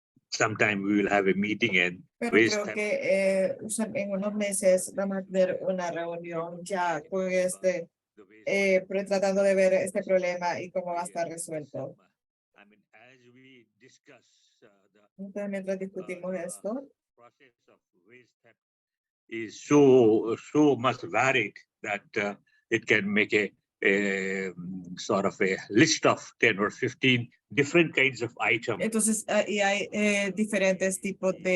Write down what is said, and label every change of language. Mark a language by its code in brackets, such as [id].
[en] Sometime we will have a meeting and [es] Pero creo que en unos meses vamos a tener una reunión ya con pero tratando de ver este problema y cómo va a estar resuelto. [en] I mean, as we discuss [es] Entonces, mientras discutimos esto, [en] process of waste theft is so much varied that it can make a sort of a list of 10 or 15 different kinds of items [es] entonces y hay diferentes tipos